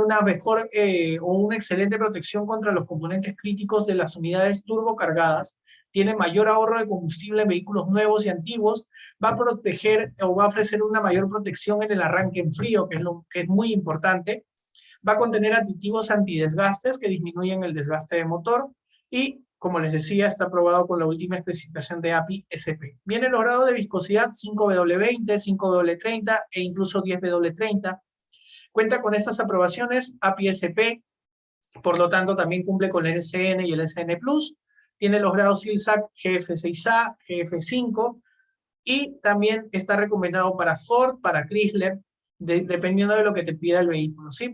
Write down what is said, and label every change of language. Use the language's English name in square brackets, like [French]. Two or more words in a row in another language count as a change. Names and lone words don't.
[Spanish] una mejor o una excelente protección contra los componentes críticos de las unidades turbocargadas, tiene mayor ahorro de combustible en vehículos nuevos y antiguos, va a proteger o va a ofrecer una mayor protección en el arranque en frío, que es muy importante, va a contener aditivos antidesgastes que disminuyen el desgaste de motor y, como les decía, está aprobado con la última especificación de API-SP. Viene los grados de viscosidad 5W20, 5W30 e incluso 10W30. Cuenta con estas aprobaciones API-SP, por lo tanto también cumple con el SN y el SN+. Tiene los grados SILSAC GF6A, GF5 y también está recomendado para Ford, para Chrysler, dependiendo de lo que te pida el vehículo, ¿sí?